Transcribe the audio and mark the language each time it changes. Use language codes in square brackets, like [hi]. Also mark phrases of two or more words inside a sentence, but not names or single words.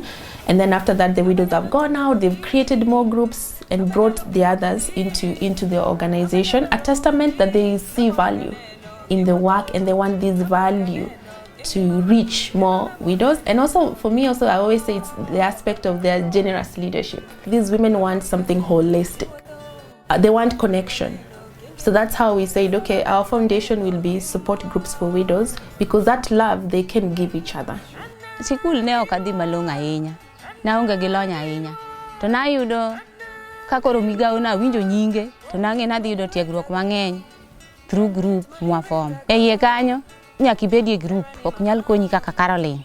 [en] And then after that, the widows have gone out, they've created more groups and brought the others into the organization, a testament that they see value in the work and they want this value to reach more widows. And also, for me also, I always say it's the aspect of their generous leadership. These women want something holistic. They want connection. So that's how we said, okay, our foundation will be support groups for widows, because that love they can give each other. [luo] Sikul ne okadhi malong'o ahinya, naonge gi lony ahinya, to nayudo kakoro migawo nawinjo nyinge, to nang'e nadhi yudo tiegruok mang'eny [en] through group [luo] mwafom. E iye kanyo, nyaka ibedie group, ok nyal konyi kaka Caroline.